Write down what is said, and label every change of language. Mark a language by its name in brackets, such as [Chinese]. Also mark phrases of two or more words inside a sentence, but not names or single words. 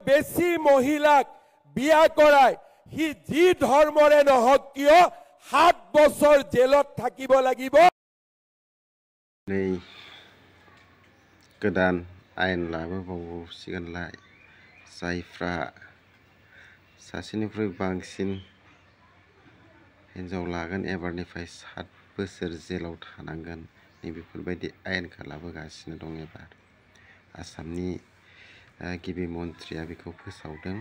[Assamese] বেছি মহিলাক বিয়া কৰাই সি যি ধৰ্মৰে নহওক কিয় 7 বছৰ জেলত থাকিব লাগিব। [Bodo] नै गोदान आयेन लाबोबावसिगोनलाय जायफ्रा सासेनिफ्राय बांसिन हिन्जाव लागोन एबारनिफ्राय 7 बोसोर जेलाव थानांगोन नैबेफोरबायदि आयेनखौ लाबोगासिनो दं एबार आसामनि गिबि मन्थ्रिया बेखौ फोसावदों।